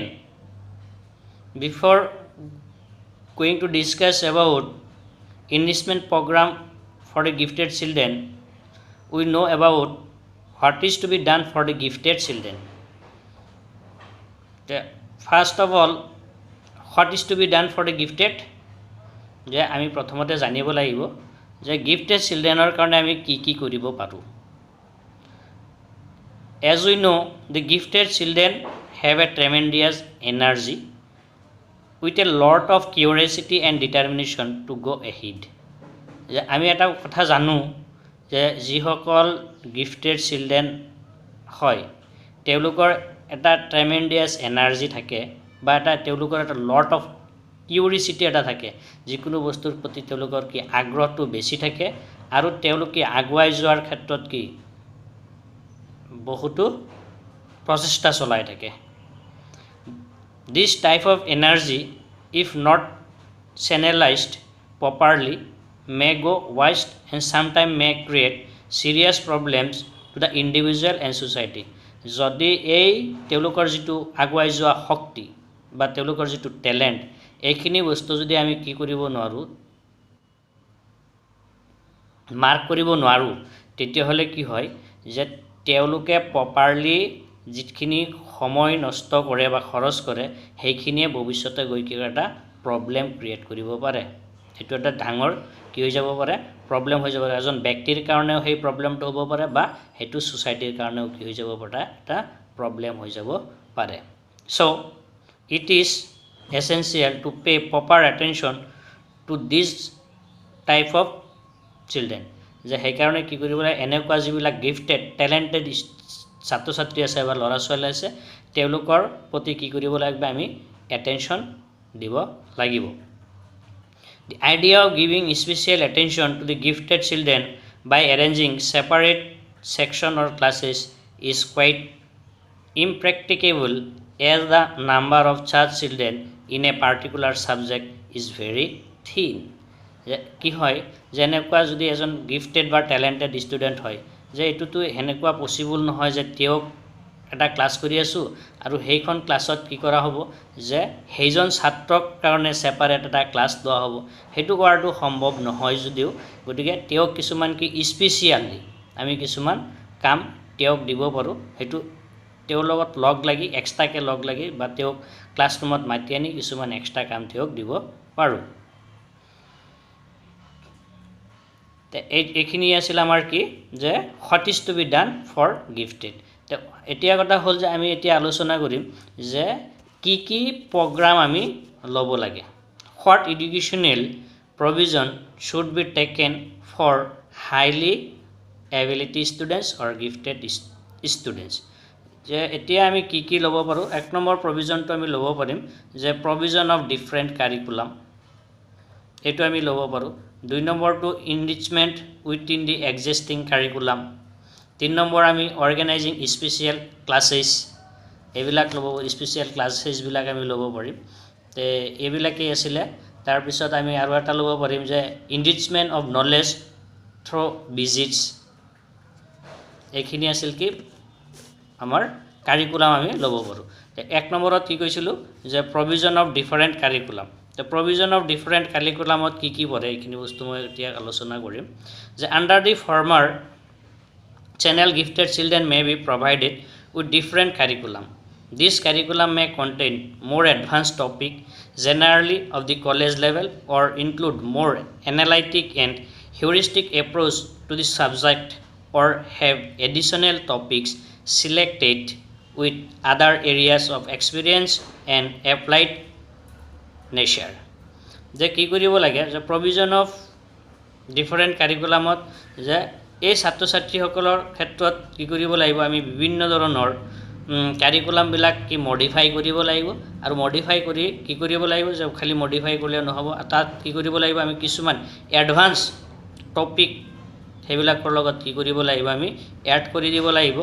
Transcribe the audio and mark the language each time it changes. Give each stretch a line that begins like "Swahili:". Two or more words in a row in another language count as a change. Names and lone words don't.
English: Before going to discuss about enrichment program for the gifted children, we know about what is to be done for the gifted children. First of all, what is to be done for the gifted?
Assamese: যে আমি প্ৰথমতে জানিব লাগিব যে
English: gifted childrenৰ
Assamese: কাৰণে আমি কি কৰিব পাৰো.
English: As we know, the gifted children have a tremendous energy with a lot of curiosity and determination to go ahead.
Assamese: যে আমি এটা কথা জানো যে যিসকল
English: gifted children
Assamese: হয় তেওঁলোকৰ এটা
English: tremendous energy
Assamese: থাকে বা এটা তেওঁলোকৰ এটা
English: lot of curiosity
Assamese: এটা থাকে যিকোনো বস্তুৰ প্ৰতি তেওঁলোকৰ কি আগ্ৰহটো বেছি থাকে আৰু তেওঁলোকে আগুৱাই যোৱাৰ ক্ষেত্ৰত কি বহুতো প্ৰচেষ্টা চলাই থাকে.
English: This type of energy, if not channelized properly, may go waste and sometimes may create serious problems to the individual and society.
Assamese: যদি এই তেওঁলোকৰ যেটো আগুৱাই যোৱা শক্তি বা তেওঁলোকৰ যেটো ট্যালেন্ট এইখিনি বস্তু যদি আমি কি কৰিব নোৱাৰো মাৰ্ক কৰিব নোৱাৰো তেতিয়া হলে কি হয় যে তেওঁলোকে প্ৰপাৰলি যিখিনি সময় নষ্ট কৰে বা খৰচ কৰে সেইখিনিয়ে ভৱিষ্যতে গৈ কি এটা
English: problem create
Assamese: কৰিব পাৰে. এটো এটা ডাঙৰ কি হৈ যাব পাৰে প্ৰবলেম হৈ যাব পাৰে. এজন ব্যক্তিৰ কাৰণেও সেই প্ৰবলেমটো হ'ব পাৰে বা হেতু সোসাইটিৰ কাৰণেও কি হৈ যাব পাৰে এটা প্ৰবলেম হৈ যাব পাৰে.
English: So it is essential to pay proper attention to this type of children.
Assamese: যে সেই কাৰণে কি কৰিব লাগে এনেকুৱা যিবিলাক
English: gifted talented
Assamese: ছাত্ৰ ছাত্ৰী আছে বা ল'ৰা ছোৱালী আছে তেওঁলোকৰ প্ৰতি কি কৰিব লাগিব আমি attention দিব লাগিব.
English: The idea of giving special attention to the gifted children by arranging separate section or classes is quite impracticable as the number of such children in a particular subject is very thin.
Assamese: কি হয় যেনেকুৱা যদি এজন গিফটেড বা
English: talented student
Assamese: হয় যে এটোটো হেনেকুৱা পসিবল নহয় যে তেওঁ এটা ক্লাস কৰি আছো আৰু সেইখন ক্লাছত কি কৰা হ'ব যে সেইজন ছাত্ৰক কাৰণে সেপাৰেট এটা ক্লাস দোৱা হ'ব হেতু কৰাটো সম্ভৱ নহয় যদিও গতিকে তেওঁ কিছুমান কি স্পেশালি আমি কিছুমান কাম তেওঁক দিব পাৰো হেতু তেওঁৰ লগত লগ লাগি এক্সট্ৰাকে লগ লাগি বা তেওঁ ক্লাছৰুমত মাতি আনি কিছুমান এক্সট্ৰা কাম তেওঁক দিব পাৰো. এইখিনি আছিল আমাৰ কি যে
English: what is to be done for gifted.
Assamese: এতিয়া কথা হল যে আমি এতিয়া আলোচনা কৰিম যে কি প্ৰগ্ৰাম আমি লব লাগে.
English: What educational provision should be taken for highly ability students or gifted students.
Assamese: যে এতিয়া আমি কি লব পাৰো এক নম্বৰ প্ৰভিজনটো আমি লব পাৰিম যে
English: provision of different curriculum
Assamese: এটো আমি লব পাৰো.
English: 2 নম্বৰটো enrichment within the existing curriculum.
Assamese: 3 নম্বৰ আমি
English: organizing special classes
Assamese: এবিলাক লব
English: special classes
Assamese: বিলাক আমি লব পাৰিম. তে এবিলাকে আছিল তাৰ পিছত আমি আৰু এটা লব পাৰিম যে
English: enrichment of knowledge through visits.
Assamese: এইখিনি আছিল কি আমাৰ কারিকুলাম আমি লব পাৰো. তে 1 নম্বৰত কি কৈছিলো যে
English: provision of different curriculum. The provision of different curriculumত
Assamese: কি পৰে এইখিনি বস্তু মই এতিয়া আলোচনা কৰিম যে
English: under the former channel gifted children may be provided with different curriculum. This curriculum may contain more advanced topic generally of the college level or include more analytic and heuristic approach to the subject or have additional topics selected with other areas of experience and applied nature.
Assamese: যে কি কৰিব লাগে যে
English: provision of different curriculumত
Assamese: যে এই ছাত্ৰ ছাত্ৰীসকলৰ ক্ষেত্ৰত কি কৰিব লাগিব আমি বিভিন্ন ধৰণৰ কাৰিকুলামবিলাক কি মডিফাই কৰিব লাগিব আৰু মডিফাই কৰি কি কৰিব লাগিব যে খালি মডিফাই কৰিলে নহ'ব তাত কি কৰিব লাগিব আমি কিছুমান
English: advance topic
Assamese: সেইবিলাকৰ লগত কি কৰিব লাগিব আমি এড কৰি দিব লাগিব